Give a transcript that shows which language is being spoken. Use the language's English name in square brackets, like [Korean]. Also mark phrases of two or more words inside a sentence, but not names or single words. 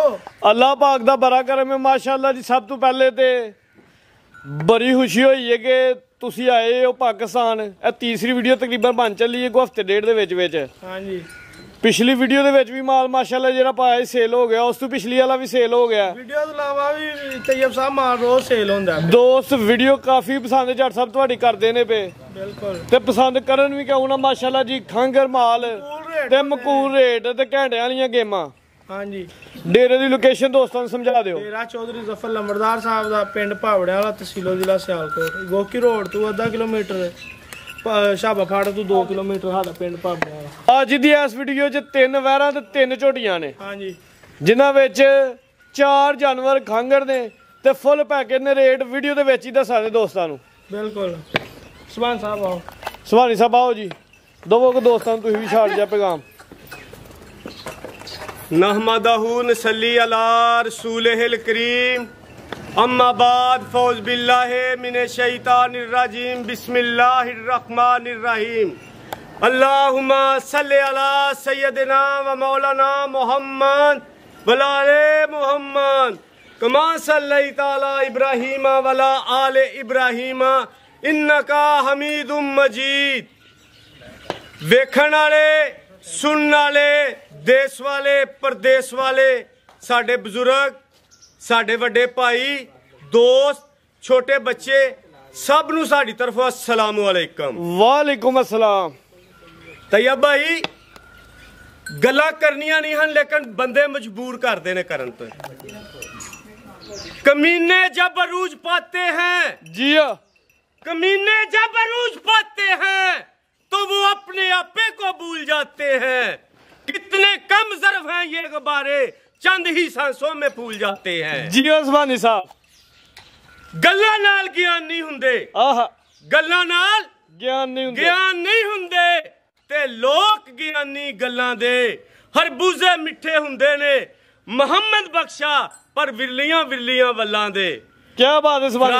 [Punjabi] اللہ پاک دا بڑا کرم ہے ماشاءاللہ جی۔ سب تو پہلے تے بڑی خوشی ہوئی ہے کہ تُسی آئے ہو پاکستان. اے تیسری ویڈیو تقریباً بن چلی ہے، کو ہفتے ڈیڑھ دے وچ. ہاں جی. پچھلی ویڈیو دے وچ بھی مال ماشاءاللہ جیہڑا پایا سیل ہو گیا، اس تو پچھلی والا بھی سیل ہو گیا. ویڈیو تو علاوہ بھی طیب صاحب مال روز سیل ہوندا ہے. دوست ویڈیو کافی پسند جٹ صاحب تہاڈی کردے نے پے, بالکل تے پسند کرن بھی کیوں نہ ماشاءاللہ جی۔ کھنگر مال تے معقول ریٹ تے گھنٹے والیاں گیماں. ہاں جی. ڈیرے دی لوکیشن دوستاں نوں سمجھا دیو. ڈیرہ چودھری ظفر لمبردار صاحب دا، پنڈ بھاوڑے والا، تحصیل ضلع سیالکوٹ. گوکی روڈ تو ادھا کلومیٹر، شابا فاڑ تو 2 کلومیٹر ساڈا پنڈ بھاوڑے والا. اج دی اس ویڈیو چ 3 ویہڑاں تے 3 جھوٹیاں نے. ہاں جی. جنہاں وچ 4 جانور کھنگر نے تے [English] full package [Punjabi] ने। ریٹ ویڈیو دے وچ ہی دسا دے دوستاں نوں. بالکل۔ سبحان صاحب آؤ. سبحانی صاحب آؤ جی، دوو کو دوستاں نوں تُسیں بھی چھاڑ جا پیغام. [Arabic] نحمده نصلي على رسوله الكريم أما بعد فأعوذ بالله من الشيطان الرجيم بسم الله الرحمن الرحيم. اللهم صل على سيدنا ومولانا محمد وآل محمد كما صليت على إبراهيم وعلى آل إبراهيم إنك حميد مجيد. [Punjabi] ویکھن والے، سنن والے، دیس والے، پردیس والے، ساڈے بزرگ، ساڈے وڈے بھائی، دوست، چھوٹے بچے، سب نوں ساڈی طرفوں [Arabic] السلام عليكم. وعليكم السلام. [Punjabi] طیب بھائی، گلاں کرنیاں نہیں ہن، لیکن بندے مجبور کرتے نے کرن تو. [Urdu] کمینے جب عروج پاتے ہیں جی, کمینے جب عروج پاتے ہیں تو وہ اپنے آپے کو بھول جاتے ہیں. کتنے کم ظرف ہیں یہ غبارے، چند ہی سانسوں میں پھول جاتے ہیں. جی عثمانی صاحب, [Punjabi] گلاں نال گیان نہیں ہندے. आहा, گلاں نال گیان نہیں ہندے. گیان نہیں ہندے تے لوک گیانی گلاں دے. خربوزے مٹھے ہندے نے، محمد بخشا پر ورلیاں ورلیاں ولاں دے. [Urdu] کیا بات ہے سبحانی